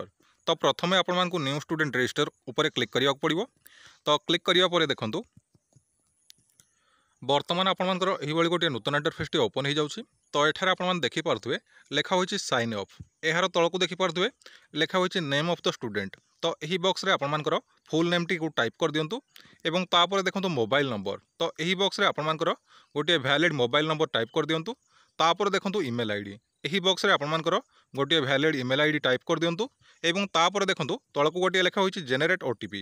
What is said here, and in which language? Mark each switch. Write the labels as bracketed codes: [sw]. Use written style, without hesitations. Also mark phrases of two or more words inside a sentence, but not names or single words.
[or] ତୋ ପ୍ରଥମେ ଆପଣ ମାନଙ୍କୁ [en] new student register [or] ଉପର କ୍ଲିକ କରିଆ ପଡ଼ିବୋ। ତୋ କ୍ଲିକ କରିଆ ପରେ ଦେଖନ୍ତୁ ବର୍ତ୍ତମାନ ଆପଣ ମାନଙ୍କର ଏହି ବଳି ଗୋଟେ ନୂତନ ଇଣ୍ଟରଫେସ ଟି ଓପନ ହେ ଯାଉଛି। ତୋ ଏଠାରେ ଆପଣ ମାନ ଦେଖି ପାରୁଥିବେ ଲେଖା ହୋଇଛି [en] sign up. [or] ଏହାର ତଳକୁ ଦେଖି ପାରୁଥିବେ ଲେଖା ହୋଇଛି [en] name of the student. [or] ତୋ ଏହି ବକ୍ସ ରେ ଆପଣ ମାନଙ୍କର [en] full name [or] ଟି କୋ ଟାଇପ କର ଦିଅନ୍ତୁ ଏବଂ ତାପର ଦେଖନ୍ତୁ [en] mobile number. [or] ତୋ ଏହି ବକ୍ସ ରେ ଆପଣ ମାନଙ୍କର ଗୋଟେ [en] valid mobile number [or] ଟାଇପ କର ଦିଅନ୍ତୁ। ତାପର ଦେଖନ୍ତୁ [en] email ID. [or] ଏହି ବକ୍ସ ରେ ଆପଣ ମାନଙ୍କର ଗୋଟେ [en] valid email ID [or] ଟାଇପ କର ଦିଅନ୍ତୁ ଏବଂ ତାପର ଦେଖନ୍ତୁ ତଳକୁ ଗୋଟେ ଲେଖା ହୋଇଛି [en] generate OTP.